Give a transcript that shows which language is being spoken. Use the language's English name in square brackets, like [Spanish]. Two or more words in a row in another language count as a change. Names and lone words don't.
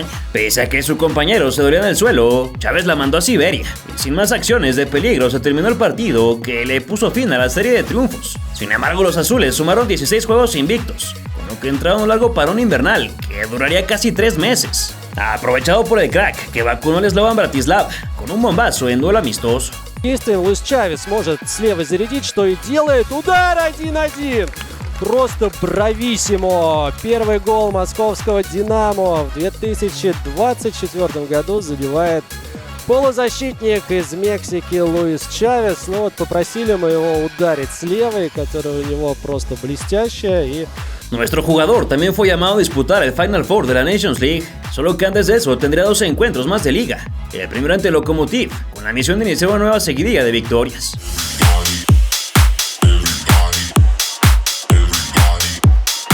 [Spanish] Pese a que su compañero se dolía en el suelo, Chávez la mandó a Siberia, y sin más acciones de peligro se terminó el partido, que le puso fin a la serie de triunfos. Sin embargo, los azules sumaron 16 juegos invictos, con lo que entraron un largo parón invernal que duraría casi 3 meses. Aprovechado por el crack que vacunó el Slovan Bratislava con un bombazo en duelo amistoso. [Russian] Действием Луис Чавес может слева зарядить, что и делает. Удар 1-1. Просто брависсимо. Первый гол московского «Динамо» в 2024 году забивает полузащитник из Мексики Луис Чавес. Ну вот попросили мы его ударить с левой, которая у него просто блестящая. И [Spanish] nuestro jugador también fue llamado a disputar el Final Four de la Nations League, solo que antes de eso tendría 12 encuentros más de liga, el primero ante Lokomotiv, con la misión de iniciar una nueva seguidilla de victorias.